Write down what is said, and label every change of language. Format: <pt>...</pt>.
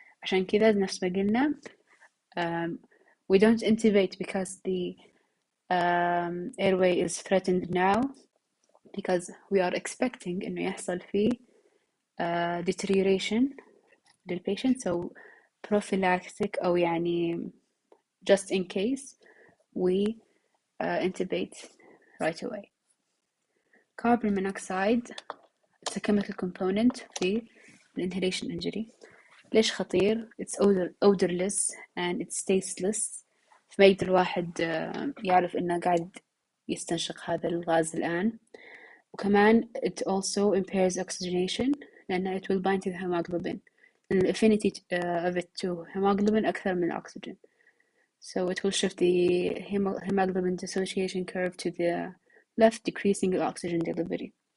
<ar>عشان كذا نفس ما قلنا</ar> <en>we don't intubate because the airway is threatened now, because we are expecting</en> <ar>إنه يحصل فيه</ar> <en>deterioration للpatient, so prophylactic</en> <ar>أو يعني</ar> <en>just in case we intubate right away. Carbon monoxide, it's a chemical component في inhalation injury.</en> <ar>ليش خطير؟</ar> <en>it's odorless and it's tasteless،</en> <ar>فما يقدر الواحد يعرف إنه قاعد يستنشق هذا الغاز الآن. وكمان</ar> <en>it also impairs oxygenation</en> <ar>لأن</ar> <en>it will bind to the hemoglobin and the affinity of it to hemoglobin</en> <ar>أكثر من الأكسجين.</ar> <en>So it will shift the hemoglobin dissociation curve to the left, decreasing the oxygen delivery.</en>